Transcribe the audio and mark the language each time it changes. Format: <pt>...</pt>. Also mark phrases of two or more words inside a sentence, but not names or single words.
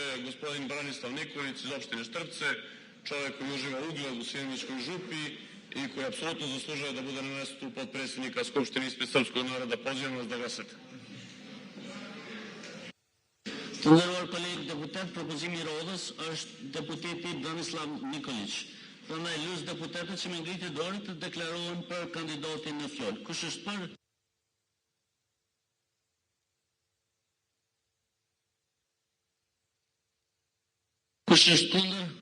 <sr>je gospodin Branislav Nikolić iz opštine Štrpce, čovjek koji uživa ugled u Sjeničkoj župi i koji apsolutno zaslužuje da bude na mjestu potpredsjednika Skupštine ispred srpskog naroda. Pozivam vas da glasate.</sr> <sq>Të nderuar kolegë deputet, propozimi i Rodhës është deputeti Branislav Nikolić. Prandaj lush deputetët që me ngritje dorë të deklarohen për kandidatin në fjalë. Kush është për? Kush është kundër?</sq>